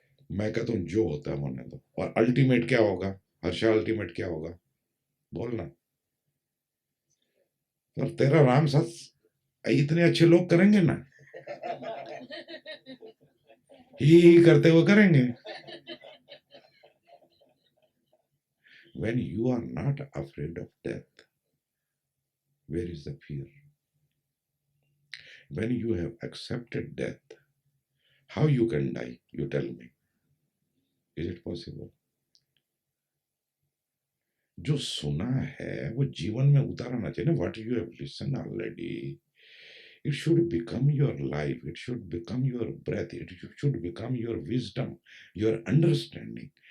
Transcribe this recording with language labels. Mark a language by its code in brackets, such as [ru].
[hi] मैं कहता हूं जो होता है होने दो। और अल्टीमेट क्या होगा हर्षा? अल्टीमेट क्या होगा बोलना? और तेरा राम साथ इतने अच्छे लोग करेंगे ना, ही करते हुए करेंगे। [en] When you are not afraid of death, where is the fear? When you have accepted death, how you can die? You tell me. Is it possible? [hi] जो सुना है वो जीवन में उतारना चाहिए ना। [en] What you have listened already, it should become your life. It should become your breath. It should become your wisdom, your understanding.